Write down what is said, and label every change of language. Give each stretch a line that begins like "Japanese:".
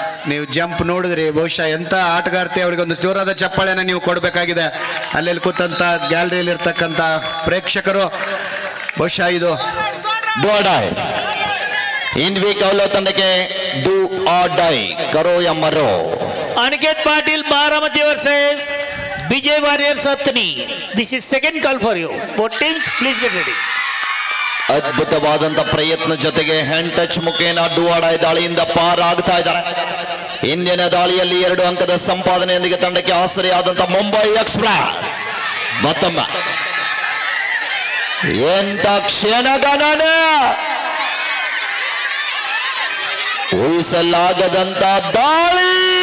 Kannada: ನೀವು ಜಂಪ್ ನೋಡಿದ್ರಿ, ಬಹುಶಃ ಎಂಥ ಆಟಗಾರ್ತಿ. ಅವರಿಗೆ ಒಂದು ಜೋರಾದ ಚಪ್ಪಾಳೆನ ನೀವು ಕೊಡಬೇಕಾಗಿದೆ. ಅಲ್ಲೆಲ್ಲಿ ಕೂತಂತ ಗ್ಯಾಲರಿಯಲ್ಲಿ ಇರ್ತಕ್ಕಂಥ ಪ್ರೇಕ್ಷಕರು. ಬಹುಶಃ ಇದು ಡೋಡಾಯ್ ಹಿಂದ್ವಿ ಕೌಲೋ ತಂಡಕ್ಕೆ
English: do or die,
Hindi: Karo yeah ಮರೋ.
English: Aniket Patil, Baramati versus Vijay Warriors Athani. This is second call for you. Both teams, please get ready.
Kannada: ಅದ್ಭುತವಾದಂತ ಪ್ರಯತ್ನ ಜೊತೆಗೆ ಹ್ಯಾಂಡ್ ಟಚ್ ಮುಖೇನ ಅಡ್ಡುವಾಡಾಯ ದಾಳಿಯಿಂದ ಪಾರಾಗ್ತಾ ಇದ್ದಾರೆ. ಇಂದಿನ ದಾಳಿಯಲ್ಲಿ 2 ಅಂಕದ ಸಂಪಾದನೆಯೊಂದಿಗೆ ತಂಡಕ್ಕೆ ಆಸರೆಯಾದಂತ ಮುಂಬೈ ಎಕ್ಸ್ಪ್ರೆಸ್ ಮತ್ತೊಮ್ಮ ಎಂತ ಕ್ಷಣಗಣನ ಊಹಿಸಲಾಗದಂತ ದಾಳಿ.